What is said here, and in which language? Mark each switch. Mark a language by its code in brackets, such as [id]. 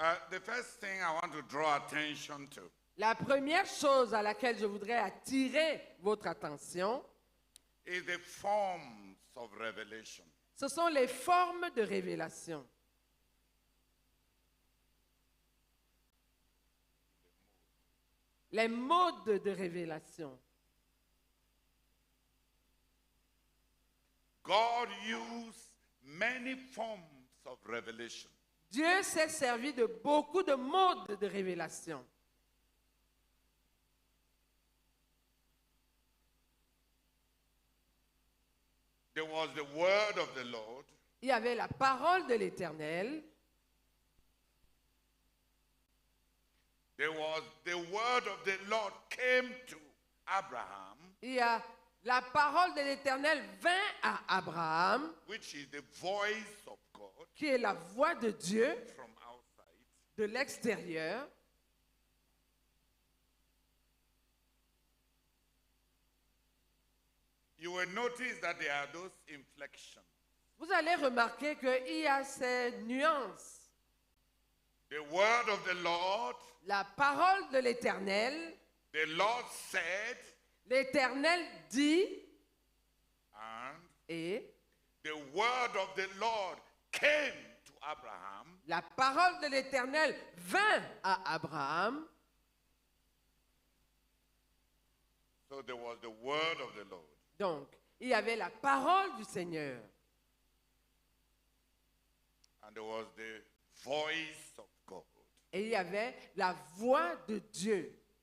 [en] The first thing I want to draw attention to [fr] La première chose à laquelle je voudrais attirer votre attention, [en] is the forms of revelation. [fr] ce sont les formes de révélation. Les modes de révélation. [en] God used many forms of revelation. [fr] Dieu s'est servi de beaucoup de modes de révélation. [en] There was the word of the Lord. [fr] Il y avait la parole de l'Éternel. [en] There was the word of the Lord came to Abraham, [fr] Il y a la parole de l'Éternel vint à Abraham, [en] which is the voice of God [fr] qui est la voix de Dieu [en] from outside. [fr] de l'extérieur. [en] You will notice that there are those inflections. [fr] Vous allez remarquer qu'il y a ces nuances. [en] The word of the Lord, [fr] La parole de l'Éternel, [en] the Lord said, [fr] l'Éternel dit, [en] and [fr] et [en] the word of the Lord came to Abraham, [fr] la parole de l'Éternel vint à Abraham. [en] so there was the word of the Lord. [fr] Donc, il y avait la parole du Seigneur [en] And there was the voice of God. [fr] et il y avait la voix de Dieu.